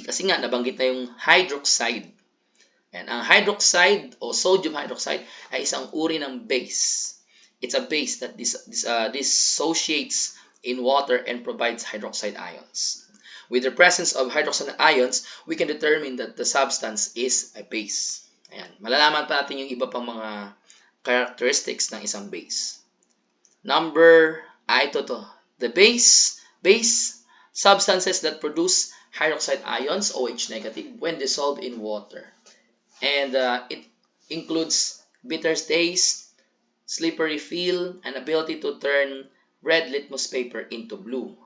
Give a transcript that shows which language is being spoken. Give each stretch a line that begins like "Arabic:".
Filipino: Kasi nga, nabanggit na yung hydroxide. And ang hydroxide o sodium hydroxide ay isang uri ng base.
English: It's a base that dissociates in water and provides hydroxide ions. With the presence of hydroxide ions, we can determine that the substance is a base.
Filipino: Ayan. Malalaman pa natin yung iba pang mga characteristics ng isang base.
English: The base substances that produce hydroxide ions, OH negative, when dissolved in water. And it includes bitter taste, slippery feel, and ability to turn red litmus paper into blue.